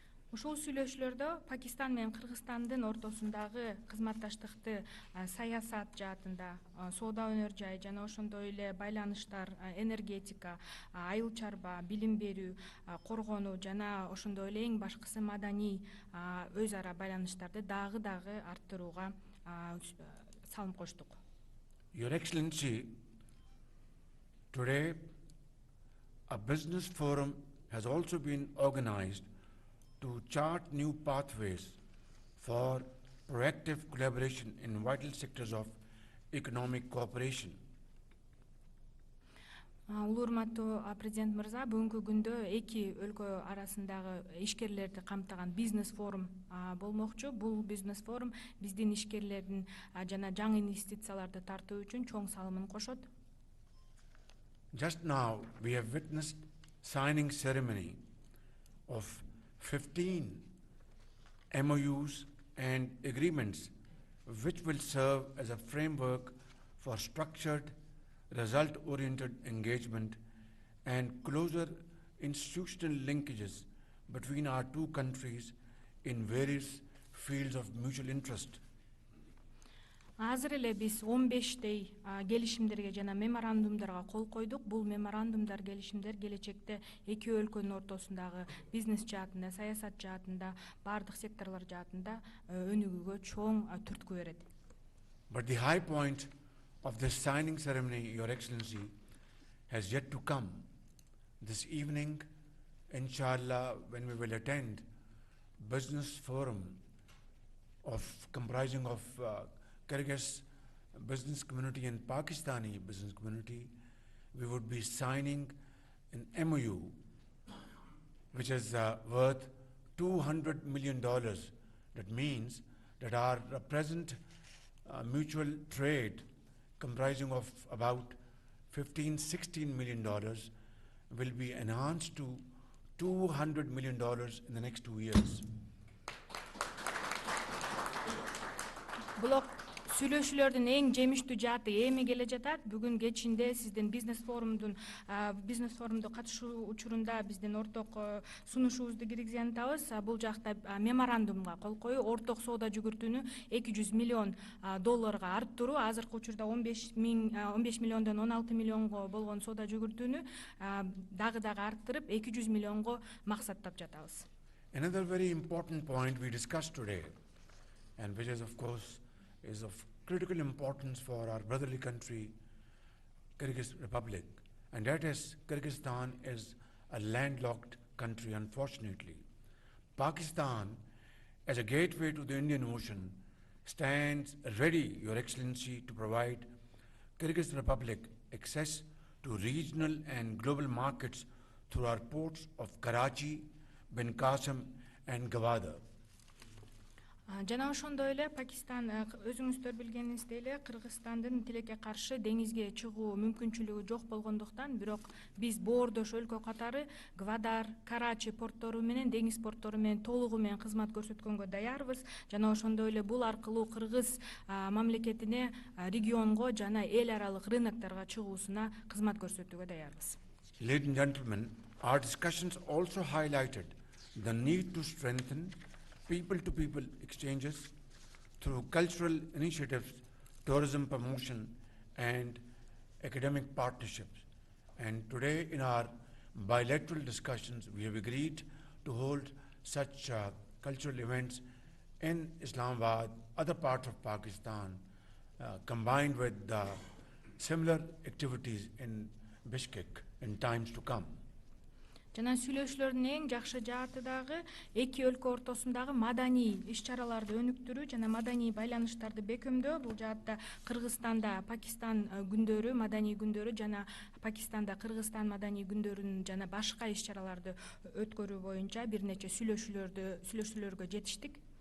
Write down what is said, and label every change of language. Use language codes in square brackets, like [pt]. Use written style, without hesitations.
[ky] Ушул сүйлөшүүлөрдө Пакистан менен Кыргызстандын ортосундагы кызматташтыкты саясат жаатында, соода өнөр жай жана ошондой эле байланыштар, энергетика, айыл чарба, билим берүү, коргонуу жана ошондой эле эң башкысы маданий өз ара байланыштарды дагы арттырууга салым коштук. [en] Your Excellency, today a business forum has also been organized to chart new pathways for proactive collaboration in vital sectors of economic cooperation. [ky] Улуу урматтуу президент мырза, бүгүнкү күндө эки өлкө арасындагы ишкерлерди камтыган бизнес форум болмокчу. Бул бизнес форум биздин ишкерлердин жана жаңы инвестицияларды тартуу үчүн чоң салымын кошот. [en] Just now we have witnessed signing ceremony of 15 MOUs and agreements which will serve as a framework for structured, result-oriented engagement and closer institutional linkages between our two countries in various fields of mutual interest. [ky] Азыр эле биз 15 келишимдерге жана меморандумдарга кол койдук. Бул меморандумдар, келишимдер келечекте эки өлкөнүн ортосундагы бизнес жаатында, саясат жаатында, бардык секторлор жаатында өнүгүүгө чоң түрткү берет. [en] But the high point of this signing ceremony, Your Excellency, has yet to come. This evening, inshallah, when we will attend business forum comprising of Kyrgyz business community and Pakistani business community, we would be signing an MOU which is worth $200 million. That means that our present mutual trade comprising of about $15–16 million will be enhanced to $200 million in the next 2 years. [ky] Сүйлөшүүлөрдүн эң жемиштүү жааты эми келе жатат. Бүгүн кечинде сиздин бизнес форумду катышуу учурунда биздин орток сунушубузду киргизген атабыз. Бул жакта меморандумга кол коюу, орток соода жүгүртүүнү $200 миллион арттыруу, азыркы учурда 15 миллиондон 16 миллионго болгон соода жүгүртүүнү дагы арттырып 200 миллионго максаттап жатабыз. [en] Another very important point we discussed today, and which is of course is of critical importance for our brotherly country, Kyrgyz Republic, and that is Kyrgyzstan is a landlocked country, unfortunately. Pakistan, as a gateway to the Indian Ocean, stands ready, Your Excellency, to provide Kyrgyz Republic access to regional and global markets through our ports of Karachi, Bin Qasim, and Gwadar. [ky] Жана ошондой эле Пакистан, өзүңүздөр билгениңиздей эле, Кыргызстандын тилекке каршы деңизге чыгуу мүмкүнчүлүгү жок болгондуктан, бирок биз боордош өлкө катары Гвадар, Карачи порттору менен, деңиз порттору менен толугу менен кызмат көрсөткөнгө даярбыз. Жана ошондой эле бул аркылуу Кыргыз мамлекетине регионго жана эл аралык рынокторго чыгуусуна кызмат көрсөтүүгө даярбыз. [en] Ladies and gentlemen, our discussions also highlighted the need to strengthen people-to-people exchanges through cultural initiatives, tourism promotion, and academic partnerships. And today in our bilateral discussions, we have agreed to hold such cultural events in Islamabad, other parts of Pakistan, combined with similar activities in Bishkek in times to come. [ky] Жана сүйлөшүүлөрдүн эң жакшы жааты дагы эки өлкө ортосундагы маданий иш-чараларды өнүктүрүү жана маданий байланыштарды бекемдөө. Бул жаатта Кыргызстанда Пакистан күндөрү, маданий күндөрү жана Пакистанда Кыргызстан маданий күндөрүн жана башка иш-чараларды өткөрүү боюнча бир нече сүйлөшүүлөргө жетиштик.